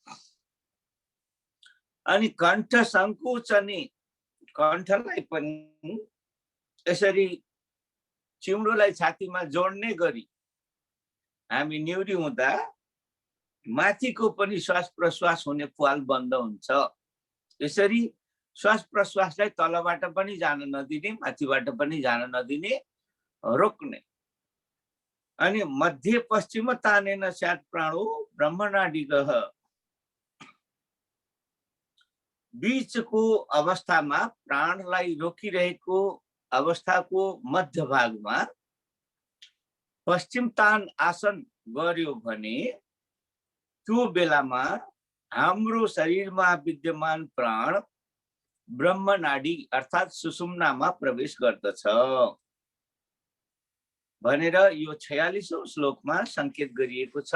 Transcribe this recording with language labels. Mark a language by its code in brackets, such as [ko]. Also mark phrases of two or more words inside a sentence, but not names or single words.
[ne] अनि कण्ठ सङ्कोचने, कण्ठलाई पनि यसरी चिउडोलाई छातीमा जोड्ने गरी हामी निहुरी हुँदा माथिको पनि श्वास प्रश्वास हुने प्वाल बन्द हुन्छ। यसरी श्वास प्रश्वासलाई तलबाट पनि जान नदिने, माथिबाट पनि जान नदिने, रोक्ने। [sa] अनि मध्य पश्चिम तानेन स्यात् प्राणो ब्रह्मणाडिगः, [ne] बीचको अवस्थामा प्राणलाई रोकिरहेको अवस्थाको मध्य भागमा पश्चिम तान आसन गर्यो भने त्यो बेलामा हाम्रो शरीरमा विद्यमान प्राण ब्रह्मनाडी अर्थात् सुषुम्नामा प्रवेश गर्दछ भनेर यो 46औं श्लोकमा संकेत गरिएको छ।